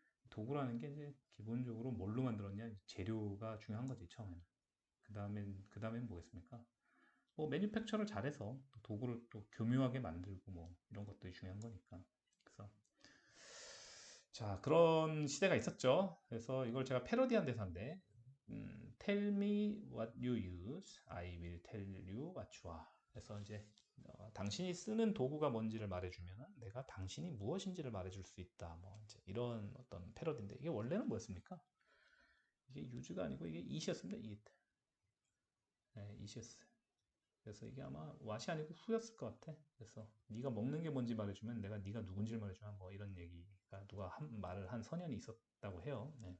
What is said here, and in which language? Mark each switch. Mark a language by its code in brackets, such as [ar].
[ko] 도구라는 게 이제 기본적으로 뭘로 만들었냐? 재료가 중요한 거지, 처음에는. 그 다음엔 뭐겠습니까? 뭐, 매뉴팩처를 잘해서 또 도구를 또 교묘하게 만들고 뭐, 이런 것들이 중요한 거니까. 그래서 자, 그런 시대가 있었죠. 그래서 이걸 제가 패러디한 대사인데, [en] Tell me what you use, I will tell you what you are. [ko] 그래서 이제 당신이 쓰는 도구가 뭔지를 말해주면 내가 당신이 무엇인지를 말해줄 수 있다. 뭐 이제 이런 어떤 패러디인데 이게 원래는 뭐였습니까? 이게 use가 아니고 이게 it이었습니다. it. it이었어요. 그래서 이게 아마 what이 아니고 who였을 것 같아. 그래서 네가 먹는 게 뭔지 말해주면 내가 네가 누군지를 말해주면 뭐 이런 얘기가 누가 말을 한 선현이 있었다고 해요.